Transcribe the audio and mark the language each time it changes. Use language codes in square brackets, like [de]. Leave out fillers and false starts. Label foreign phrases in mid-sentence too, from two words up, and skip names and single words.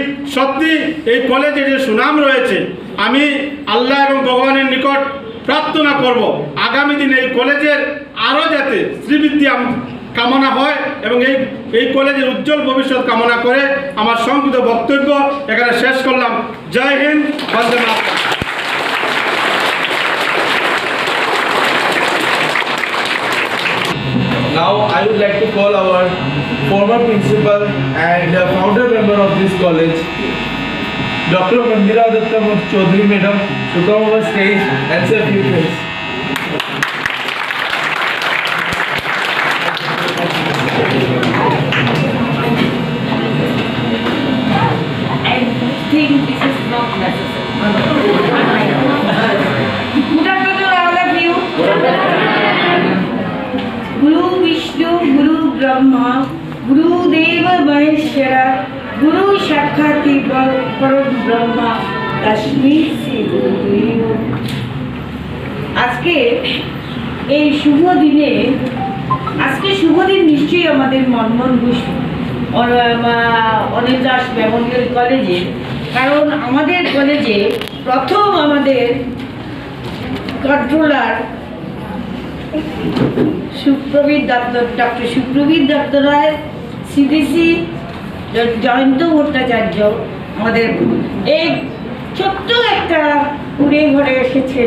[bn] সত্যি এই কলেজে যে সুনাম রয়েছে, আমি আল্লাহ এবং ভগবানের নিকট প্রার্থনা করব আগামী দিনে এই কলেজের আরও যাতে শ্রীবৃদ্ধি কামনা হয় এবং এই কলেজের উজ্জ্বল ভবিষ্যৎ কামনা করে আমার সংক্ষিপ্ত বক্তব্য এখানে শেষ করলাম। জয় হিন্দ, বন্দে মাতরম। [en] Now I would like to call our former principal and founder member of this college, Dr. Mandira Datta Chaudhary Madam, to come on stage and say a few things. I think this is not necessary. Good afternoon, all of you. [sa] गुरु विष्णु, गुरु ब्रह्मा, गुरु देव महेश्वर, गुरु शक्ति परम ब्रह्म, तस्मै श्री गुरु. [bn] আজকে এই শুভ দিনে, আজকে শুভ দিন নিশ্চয়ই আমাদের মনমোহন ঘোষ অনিল দাস মেমোরিয়াল কলেজে, কারণ আমাদের কলেজে প্রথম আমাদের কন্ট্রোলার ডক্টর সুপ্রবীর দত্ত রায়, সিডিসি জয়ন্ত ভট্টাচার্য আমাদের এই ছোট্ট একটা কুড়ে ঘরে এসেছেন।